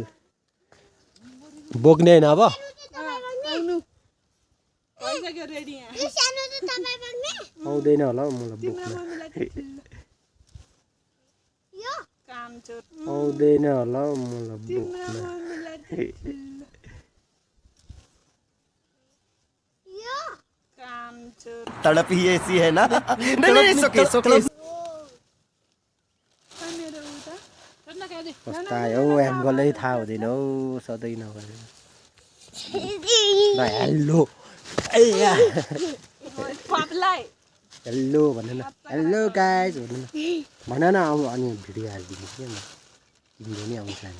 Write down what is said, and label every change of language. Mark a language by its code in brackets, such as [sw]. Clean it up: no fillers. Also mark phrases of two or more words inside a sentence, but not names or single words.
[ne] बोक्ने होइन अब आउँदैन होला हौ मलाई बोक्न, आउँदैन होला हौ मलाई बोक्न। [hi] तड़प ही ऐसी है ना। नहीं सोके [ne] कस्तो आयो हौ एङ्गलै थाहा हुँदैन हौ सधैँ नगरेर। [en] hello hello [ne] भन न, [en] hello guys [ne] भन न अब अनि भिडियो हालिदिनु क्या म तिमीले नि आउँछ नि।